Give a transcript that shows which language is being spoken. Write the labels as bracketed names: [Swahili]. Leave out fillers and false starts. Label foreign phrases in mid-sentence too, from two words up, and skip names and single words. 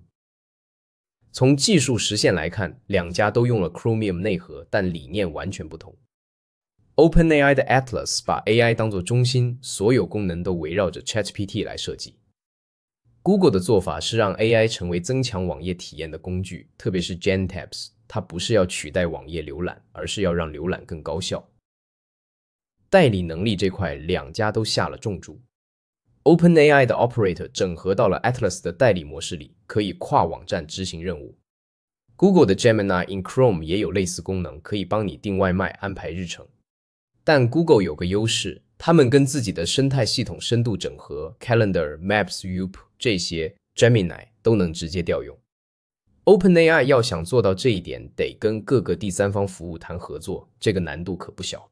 [Chinese] 從技術實現來看，兩家都用了 Chromium 內核，但理念完全不同。OpenAI 的 Atlas 把 AI 當作中心，所有功能都圍繞着 ChatGPT 來設計。Google 的做法是讓 AI 成為增強網頁體驗的工具，特別是 GenTabs。它不是要取代網頁瀏覽，而是要讓瀏覽更高效。代理能力這塊，兩家都下了重注。OpenAI 的 Operator 整合到了 Atlas 的代理模式裡，可以跨網站執行任務。Google 的 Gemini in Chrome 也有類似功能，可以幫你訂外賣、安排日程。但 Google 有個優勢，他們跟自己的生態系統深度整合 ，Calendar、Maps、Youp 這些 Gemini 都能直接調用。OpenAI 要想做到這一點，得跟各個第三方服務談合作，這個難度可不小。